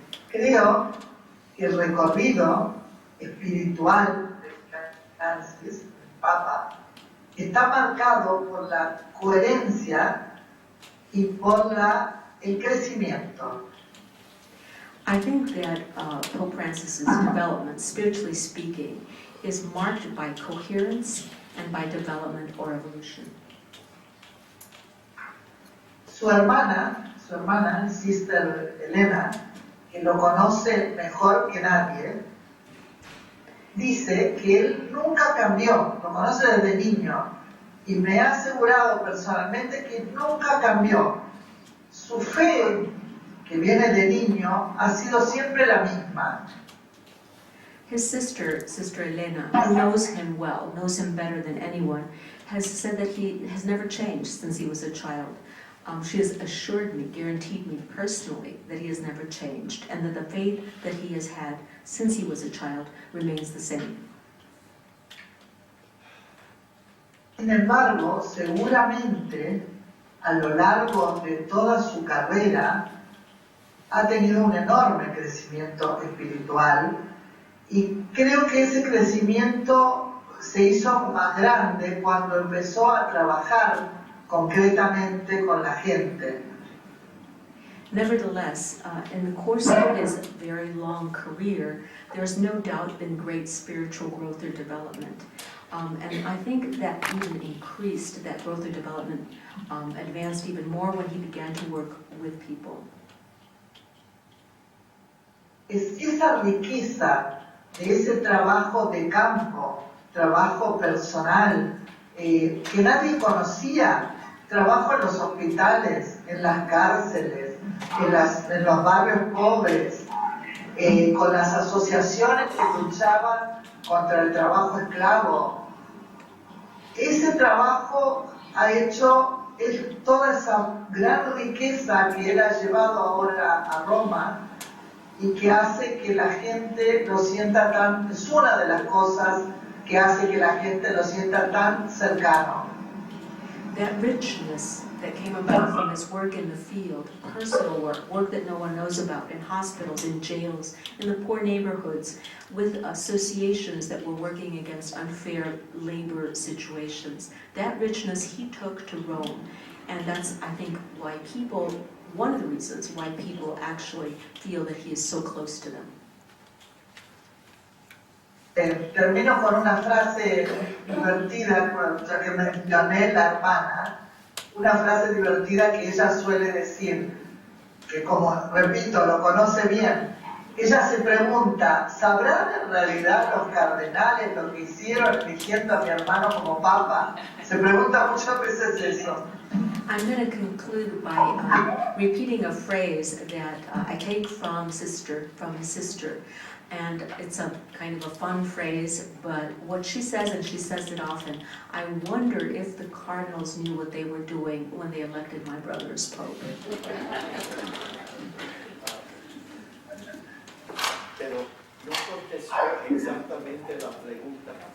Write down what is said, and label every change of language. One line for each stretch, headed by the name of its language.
Spanish: Creo que el recorrido espiritual de Francis, el Papa, está marcado por la coherencia y por el crecimiento.
English: I think that Pope Francis's development, spiritually speaking, is marked by coherence and by development or evolution.
Spanish: Su hermana, Sister Elena, que lo conoce mejor que nadie, dice que él nunca cambió, lo conoce desde niño, y me ha asegurado personalmente que nunca cambió. Su fe, que viene de niño, ha sido siempre la misma.
English: His sister, Sister Elena, who knows him well, knows him better than anyone, has said that he has never changed since he was a child. She has assured me, guaranteed me personally, that he has never changed and that the faith that he has had since he was a child remains the same.
Spanish: Sin embargo, seguramente, a lo largo de toda su carrera, ha tenido un enorme crecimiento espiritual y creo que ese crecimiento se hizo más grande cuando empezó a trabajar concretamente con la gente.
English: Nevertheless, in the course of his very long career, there's no doubt been great spiritual growth or development. And I think that even increased, that growth or development advanced even more when he began to work with people.
Spanish: Es esa riqueza de ese trabajo de campo, trabajo personal, que nadie conocía, trabajo en los hospitales, en las cárceles, en los barrios pobres, con las asociaciones que luchaban contra el trabajo esclavo. Ese trabajo ha hecho toda esa gran riqueza que él ha llevado ahora a Roma y que hace que la gente lo sienta tan, es una de las cosas que hace que la gente lo sienta tan cercano.
English: That richness that came about from his work in the field, personal work that no one knows about, in hospitals, in jails, in the poor neighborhoods, with associations that were working against unfair labor situations. That richness he took to Rome, and that's, I think, why people, one of the reasons why people actually feel that he is so close to them.
Spanish: Termino con una frase divertida, ya que mencioné la hermana, una frase divertida que ella suele decir, que como repito, lo conoce bien. Ella se pregunta, ¿sabrán en realidad los cardenales lo que hicieron eligiendo a mi hermano como papa? Se pregunta muchas veces eso.
English: I'm going to conclude by repeating a phrase that I take from his sister, and it's a kind of a fun phrase, but what she says, and she says it often, I wonder if the cardinals knew what they were doing when they elected my brother as pope.
Spanish: Pero no contestó exactamente la pregunta.